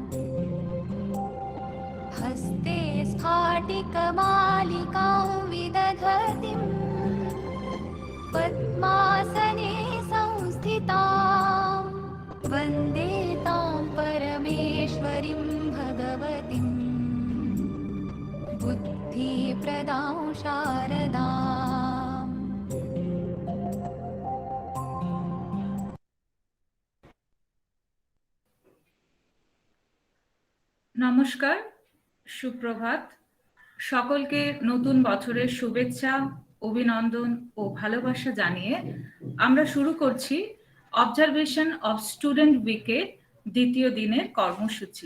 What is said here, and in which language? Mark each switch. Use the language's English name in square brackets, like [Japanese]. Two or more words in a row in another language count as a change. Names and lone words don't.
[Sanskrit] हस्ते स्फाटिकमालिकां विदधतीं पद्मासने संस्थितां वन्दे तां परमेश्वरीं भगवतीं बुद्धिप्रदां शारदाम्। [Bangla] নমস্কার, সুপ্রভাত। সকলকে নতুন বছরের শুভেচ্ছা, অভিনন্দন ও ভালোবাসা জানিয়ে আমরা শুরু করছি অবজারভেশন অফ স্টুডেন্ট উইকের দ্বিতীয় দিনের কর্মসূচি।